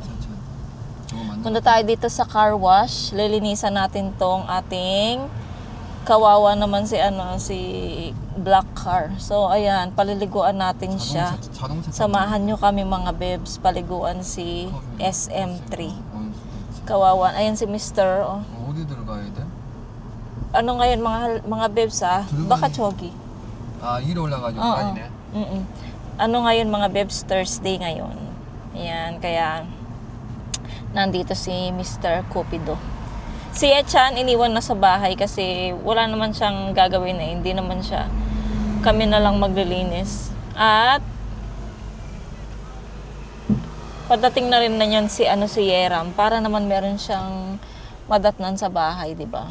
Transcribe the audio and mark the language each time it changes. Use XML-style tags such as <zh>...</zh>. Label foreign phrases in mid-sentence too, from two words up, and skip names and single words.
<tl>Punta tayo dito sa</tl> <en>car wash,</en> <tl>lilinisan natin tong ating kawawa naman si</tl> <en>black car.</en> <tl>So ayan, paliliguan natin siya. Samahan nyo kami mga bebs, paliguan si SM3. Kawawa. Ayan si Mr. Oh. Ano ngayon mga bebs Baka chogi.</tl> <ko>위로 올라가지고 빠지네.</ko> <tl>Ano ngayon mga bebs, Thursday ngayon. Ayan, kaya nandito si Mr. Cupido. Si Echan iniwan na sa bahay kasi wala naman siyang gagawin hindi naman siya. Kami na lang maglilinis. At padating na rin na yan si Yeram para naman meron siyang madatnan sa bahay, di ba?</tl>